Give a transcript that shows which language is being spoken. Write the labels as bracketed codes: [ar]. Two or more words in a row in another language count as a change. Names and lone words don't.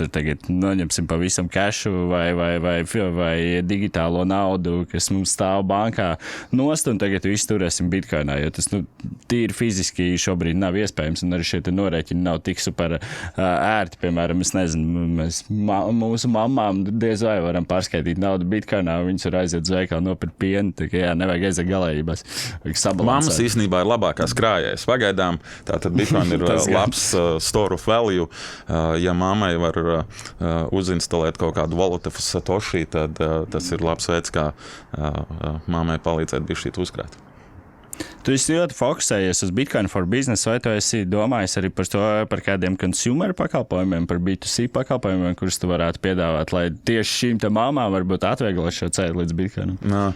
[lv] Tur tagad noņemsim pavisam kešu vai digitālo naudu, kas mums stāv bankā nost, un tagad visu turēsim bitcoinā, jo tas tīri fiziski šobrīd nav iespējams, un arī šie te norēķini nav tik super ērti. Piemēram, es nezinu, mūsu mammām mamām diez vai varam pārskaitīt naudu bitcoinā, viņas var aiziet uz veikalu nopirkt pienu, tā kā nevajag aiziet galējībās. Mammas īstenībā ir labākās krājējas. Pagaidām, tātad bitcoin ir labs [en] store of value. [lv] Ja mammai var uzinstalēt kaut kādu valutu Satoshi, tad tas ir labs veids, kā mammai palīdzēt bišķīt uzkrāt. Tu esi ļoti fokusējies uz [en] Bitcoin for Business, [lv] vai tu esi domājis arī par kādiem consumer pakalpojumiem, par B2C pakalpojumiem, kurus tu varētu piedāvāt, lai tieši šīm te mamām varbūt atvieglo šo ceļu līdz Bitcoinam?